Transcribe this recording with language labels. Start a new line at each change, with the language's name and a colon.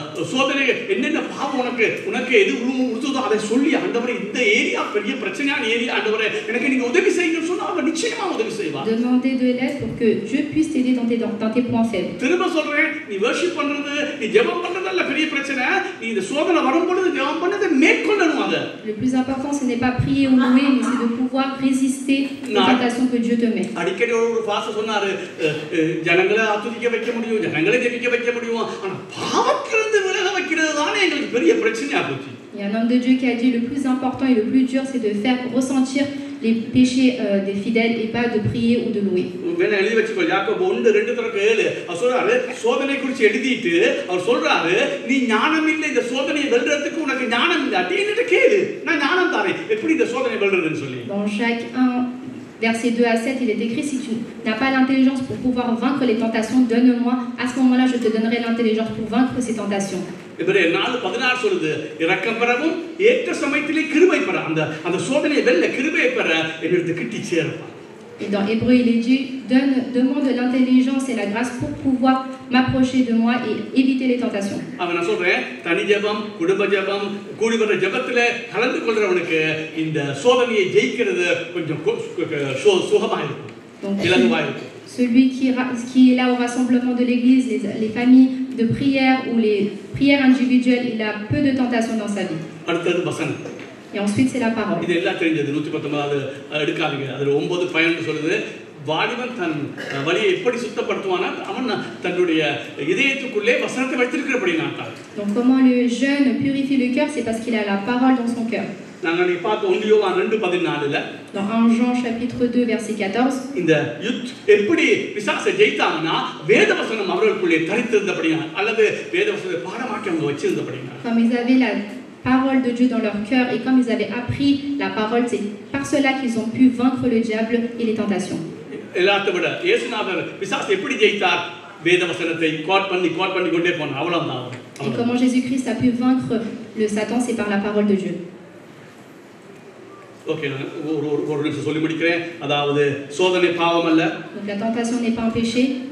Tamil: சோதனை என்னென்ன பாவம் உனக்கு எது உறுத்துதோ அதை சொல்லி, ஆண்டவரே இந்த ஏரியா பெரிய பிரச்சனையான ஏரியா, ஆண்டவரே எனக்கு நீங்க உதவி செய்யுங்கன்னு சொன்னா அவர் நிச்சயமா உதவி செய்வார்.
French: Demander de l'aide pour que Dieu puisse t'aider dans tes points faibles.
Tamil: திரும்ப சொல்றேன், நீ வர்ஷிப் பண்றது, நீ ஜெபம் பண்றதல்ல பெரிய பிரச்சனை. நீ இந்த சோதனை வரும் பொழுது ஜெபம் பண்ணதை மேற்கொள்ளணும். அத
French: Le plus important, ce n'est pas prier ou louer, mais c'est de pouvoir résister aux tentations que Dieu te met.
Tamil: அடிக்கடி ஒரு பாஸ்டர் சொன்னாரு, ஜனங்களை ஆத்துதிக்க வைக்க முடியும், ஜனங்களை ஜெபிக்க வைக்க முடியும், ஆனா பாவத்திலிருந்து விலக வைக்கிறது தானே எங்களுக்கு பெரிய பிரச்சனையா போச்சு.
French: Il y a un homme de Dieu qui a dit, le plus important et le plus dur, c'est de faire ressentir les péchés des fidèles et pas de prier ou de louer.
Tamil: வேணா எழுதி வச்சுக்கோ. யாக்கோபு 1:2-7 அவர் சொல்றாரு, சோதனை குறித்து எழுதிட்டு அவர் சொல்றாரு, நீ ஞானம் இல்லை, இந்த சோதனையை வெல்றதுக்கு உனக்கு ஞானம் இல்லை, அப்படின்னுட்டு கேளு, நான் ஞானம் தாரேன், எப்படி இந்த சோதனை வெல்றதுன்னு சொல்லி.
French: Dans Jacques 1, verset 2 à 7, il est écrit, si tu n'as pas l'intelligence pour pouvoir vaincre les tentations, donne-moi, à ce moment-là je te donnerai l'intelligence pour vaincre ces tentations.
Tamil: எபிரேயர் 4:16 சொல்லுது, இரக்கம் பெறவும் ஏற்ற சமயத்திலே கிருபை பெற, அந்த சோதனையை வெல்ல கிருபை பெற என்னிடத்து கிட்டி சேரப்பா.
French: Et dans Hébreu, il est dit, demande l'intelligence et la grâce pour pouvoir m'approcher de moi et éviter les tentations.
Tamil: நான் சொல்றேன், தனி ஜெபம், குடும்ப ஜெபம், கூடி வர ஜெபத்துல கலந்து கொள்றவனுக்கு இந்த சோதனையை ஜெயிக்கிறது கொஞ்சம் சுகமா இருக்கும், இலகுவா இருக்கும்.
French: Celui qui est là au rassemblement de l'église, les familles de prière ou les prières individuelles, il a peu de tentations dans sa vie.
Tamil: அடுத்தது வசனம்.
French: Et ensuite, c'est la parole.
Tamil: இது எல்லாம் தெரிஞ்சது. 119 எடுக்காதீங்க. அதுல 9:12 சொல்லுது, வாலிபன் தன் வழியை எப்படி சுத்தப்படுத்துவானா, அவன் தன்னுடைய இதயத்துக்குள்ளே வசனத்தை வைத்திருக்கிறபடினால்தான்.
French: Donc comment le jeune purifie le cœur, c'est parce qu'il a la parole dans son cœur.
Tamil: நாங்க நீ பார்த்த 1 யோவான் 2:14
French: Dans 1 Jean chapitre 2 verset 14,
Tamil: இந்த எப்படி பிசாசை ஜெயித்தாங்கன்னா வேதவசனம் அவர்களுக்குள்ளே தரித்திருந்தபடினா, அல்லது வேதவசனத்தை பாடமாக்கி அவங்க வச்சிருந்தபடினா.
French: comme ils avaient la parole de Dieu dans leur cœur et comme ils avaient appris la parole, c'est par cela qu'ils ont pu vaincre le diable et les tentations.
Tamil: எல்லாத்தை விட இயேசுநாதர் பிசாசை எப்படி ஜெயித்தார்? வேதவசனத்தை கோட் பண்ணி கொண்டே போனார், அவ்வளவுதான்.
French: Et comment Jésus-Christ a pu vaincre le Satan, c'est par la parole de Dieu.
Tamil: Okay, ஒரு நிமிஷம் சொல்லி முடிக்கிறேன். அதாவது சோதனை பாவம் அல்ல.
French: Donc la tentation n'est pas un péché.